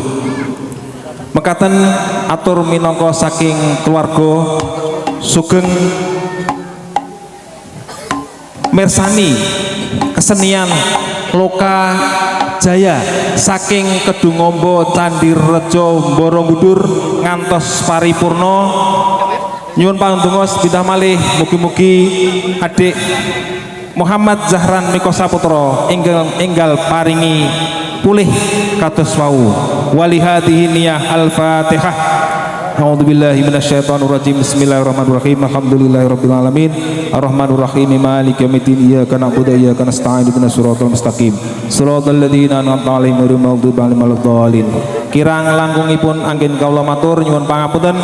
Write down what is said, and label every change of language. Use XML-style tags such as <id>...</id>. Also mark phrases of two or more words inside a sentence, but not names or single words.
<jv>Mekaten atur minangka saking keluarga sugeng mirsani kesenian Loka Jaya saking Kedungombo Candi Rejo Borobudur ngantos paripurna. Nyuwun pangandunga sepindah malih mugi-mugi adik Muhammad Zahran Miko Saputra enggal paringi pulih kados wau.</jv> <ar>ولهذه النية الفاتحة. أعوذ بالله من الشيطان الرجيم. بسم الله الرحمن الرحيم. الحمد لله رب العالمين. الرحمن الرحيم. مالك يوم الدين. إياك نعبد وإياك نستعين. اهدنا الصراط المستقيم. صراط الذين أنعمت عليهم غير المغضوب عليهم ولا الضالين.</ar> <jv>Kirang langkungipun anggen kawula matur nyuwun pangapunten.</jv>